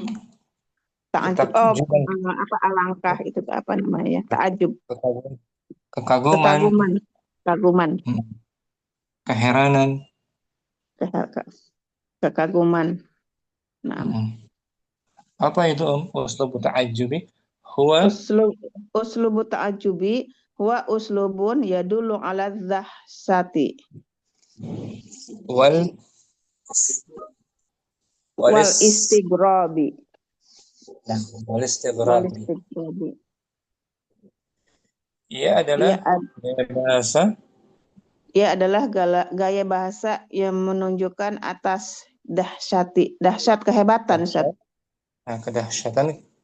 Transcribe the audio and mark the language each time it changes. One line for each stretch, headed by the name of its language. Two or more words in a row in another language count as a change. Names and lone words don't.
Indonesian: Ta'ajub. Apa alangkah itu apa namanya? Ta'ajub. Kekaguman. Keheranan. Kekaguman. Nah. Apa itu Om?
Arabic: أسلوب التعجب؟ هو أسلوب التعجب هو أسلوب يدل على الدهشة والاستغراب.
Indonesian: Ia adalah gaya bahasa yang menunjukkan atas dahsyat kehebatan, Ustaz. Nah, kedahsyatan,